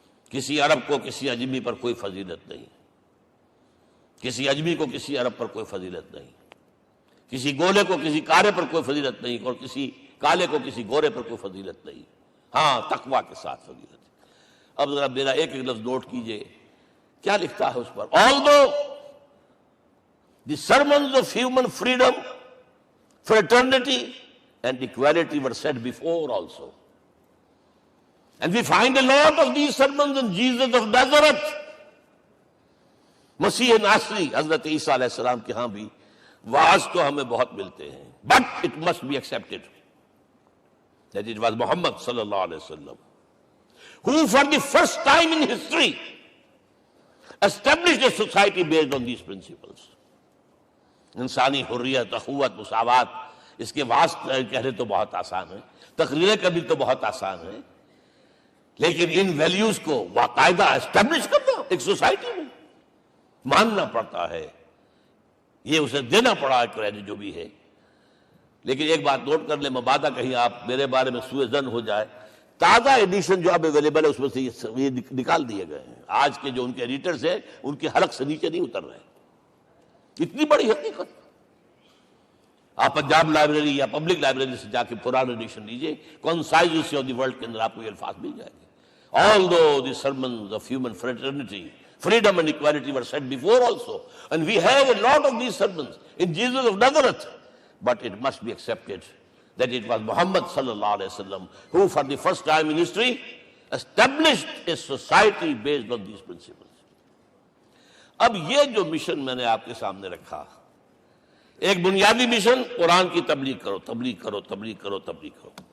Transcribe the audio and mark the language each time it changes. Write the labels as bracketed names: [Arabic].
[Urdu] کسی عرب کو کسی عجمی پر کوئی فضیلت نہیں، کسی عجمی کو کسی عرب پر کوئی فضیلت نہیں، کسی گولے کو کسی کالے پر کوئی فضیلت نہیں، اور کسی کالے کو کسی گورے پر کوئی فضیلت نہیں، ہاں تقوی کے ساتھ فضیلت ہے. اب ذرا میرا ایک ایک لفظ نوٹ کیجئے، کیا لکھتا ہے اس پر؟ [English] Although the sermons of human freedom, fraternity and equality were said before also, and we find a lot of these sermons in Jesus of Nazareth. [Urdu] مسیح ناصری حضرت عیسیٰ علیہ السلام کے ہاں بھی واعظ تو ہمیں بہت ملتے ہیں، [English] but it must be accepted that it was Muhammad sallallahu alaihi wasallam who for the first time in history established a society based on these principles. [Urdu] انسانی حریت، اخوت، مساوات، اس کے واسطے کہنے تو بہت آسان ہے، تقریریں کرنی تو بہت آسان ہے، لیکن ان ویلیوز کو باقاعدہ اسٹیبلش کرنا ایک سوسائٹی میں ماننا پڑتا ہے، یہ اسے دینا پڑا ہے کریڈٹ جو بھی ہے. لیکن ایک بات نوٹ کر لیں، مبادہ کہیں آپ میرے بارے میں سوء ظن ہو جائے، تازہ ایڈیشن جو اب اویلیبل ہے اس میں سے یہ نکال دیے گئے ہیں. آج کے جو ان کے ایڈیٹرز ہیں ان کے حلق سے نیچے نہیں اتر رہے. اتنی بڑی حقیقت. آپ پنجاب لائبریری یا پبلک لائبریری سے جا کے پرانا ایڈیشن لیجئے، کنسائزز آف دی ورلڈ کے اندر آپ کو یہ الفاظ مل جائیں گے. [English] Although the sermons of human fraternity, freedom and equality were said before also, and we have a lot of these sermons in Jesus of Nazareth, but it must be accepted that it was Muhammad sallallahu alaihi wasallam who for the first time in history established a society based on these principles. [Urdu] اب یہ جو mission میں نے آپ کے سامنے رکھا، ایک بنیادی مشن قرآن کی تبلیغ کرو، تبلیغ کرو، تبلیغ کرو، تبلیغ کرو.